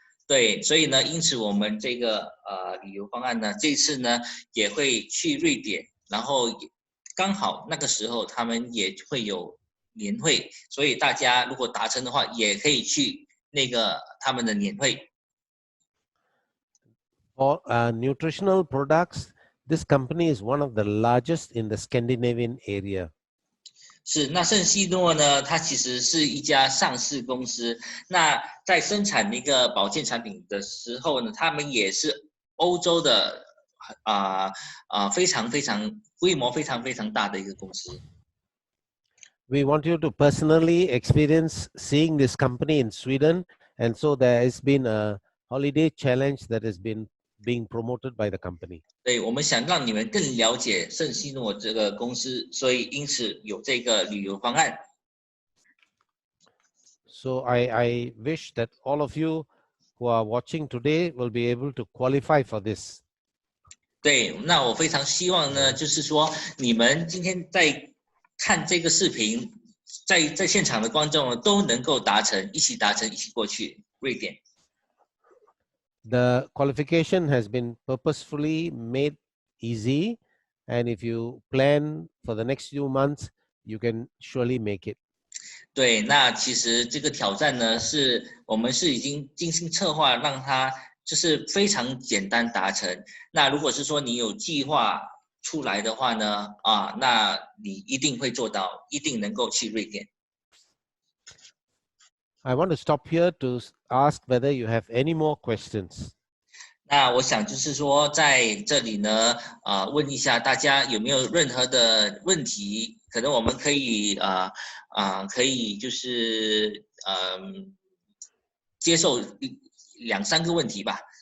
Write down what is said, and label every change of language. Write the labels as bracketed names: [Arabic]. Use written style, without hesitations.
[Chinese] 对，所以呢，因此我们这个旅游方案呢，这次呢也会去瑞典，然后刚好那个时候他们也会有年会，所以大家如果达成的话，也可以去那个他们的年会。 [English] For nutritional products, this company is one of the largest in the Scandinavian area. [Chinese] 是，那圣西诺呢？它其实是一家上市公司。那在生产那个保健产品的时候呢，他们也是欧洲的非常规模非常大的一个公司。 [English] We want you to personally experience seeing this company in Sweden, and so there has been a holiday challenge that has been being promoted by the company. [Chinese] 对，我们想让你们更了解圣西诺这个公司，所以因此有这个旅游方案。 [English] So I wish that all of you who are watching today will be able to qualify for this. [Chinese] 对，那我非常希望呢，就是说你们今天在看这个视频，在现场的观众都能够一起过去瑞典。 [English] The qualification has been purposefully made easy, and if you plan for the next few months, you can surely make it. [Chinese] 对，那其实这个挑战呢，我们是已经精心策划，让它就是非常简单达成。那如果是说你有计划出来的话呢，那你一定会做到，一定能够去瑞典。 [English] I want to stop here to ask whether you have any more questions. [Chinese] 那我想就是说，在这里呢，问一下大家有没有任何的问题？可能我们可以可以就是接受2-3个问题吧。